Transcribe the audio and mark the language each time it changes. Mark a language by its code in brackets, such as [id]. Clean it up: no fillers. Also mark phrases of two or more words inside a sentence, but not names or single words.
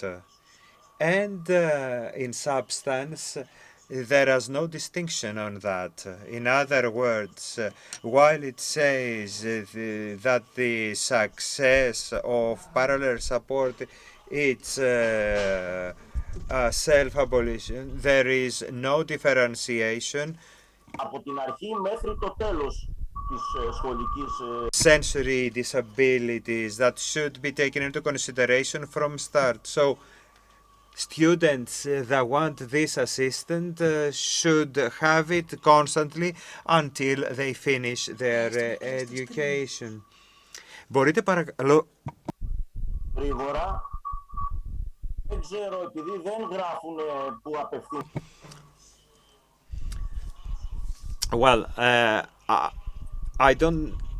[en] And in substance, there is no distinction on that. In other words, while it says that the success of parallel support it's self-abolition, there is no differentiation. [el] Από την αρχή μέχρι το τέλος της σχολικής [en] sensory disabilities that should be taken into consideration from start. So students that want this assistant should have it constantly until they finish their education. [el] Μπορείτε παρακαλώ... γρήγορα. Δεν ξέρω, επειδή δεν γράφουν που απευθύνουν. [en] Well, I don't...